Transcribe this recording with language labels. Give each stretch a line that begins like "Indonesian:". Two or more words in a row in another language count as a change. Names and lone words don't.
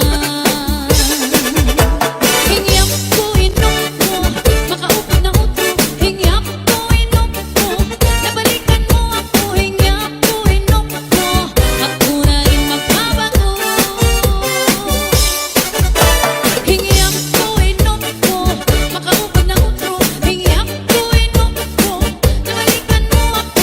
Waray: Hingyap ko inom ko, makaupo na utro. Hingyap ko inom ko, nabalikan mo ako.
Filipino: Hingyap ko inom ko, ako na rin magbabago.
Waray: Hingyap ko inom ko, makaupo na utro. Hingyap ko inom ko, nabalikan mo ako.